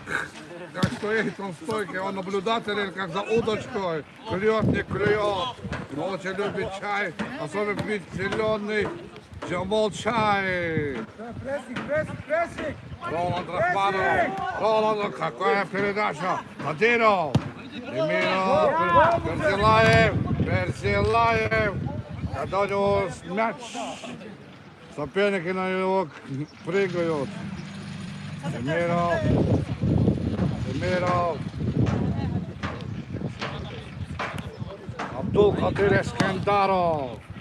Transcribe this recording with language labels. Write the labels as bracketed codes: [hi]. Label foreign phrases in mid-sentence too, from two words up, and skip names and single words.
[ru] Как стоит он стойкий, он наблюдатель, как за удочкой. Клюет, не клюет. Но очень любит чай. Особенно пить зеленый Джамал Чай. Роланд Рахманов. Роланд, какая передача. Кадиров. Демиров. Персилаев. Когда у него мяч, соперники на него прыгают. Демиров. Абдул Кадир Эскендаров.